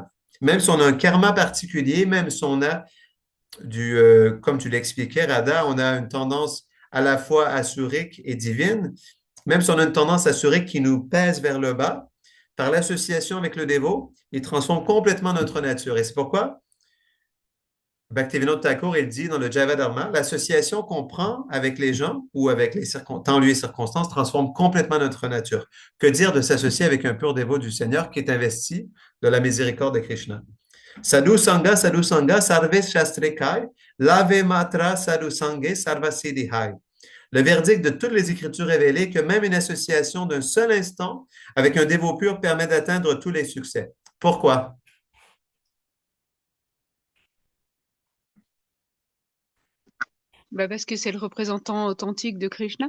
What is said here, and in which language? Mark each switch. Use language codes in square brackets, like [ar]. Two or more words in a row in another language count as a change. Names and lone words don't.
[fr] Même si on a un karma particulier, même si on a comme tu l'expliquais, Radha, on a une tendance à la fois assurique et divine, même si on a une tendance assurique qui nous pèse vers le bas, par l'association avec le dévot, il transforme complètement notre nature. Et c'est pourquoi Bhaktivinoda Thakur, il dit dans le Java Dharma, l'association qu'on prend avec les gens ou avec les temps, lieux et circonstances transforme complètement notre nature. Que dire de s'associer avec un pur dévot du Seigneur qui est investi de la miséricorde de Krishna? [bn] সাধুসঙ্গ, সর্বশাস্ত্রে কয়, লবমাত্র সাধুসঙ্গে, সর্বসিদ্ধি হয়. [fr] Le verdict de toutes les Écritures révélées que même une association d'un seul instant avec un dévot pur permet d'atteindre tous les succès. Pourquoi? Parce que c'est le représentant authentique de Krishna.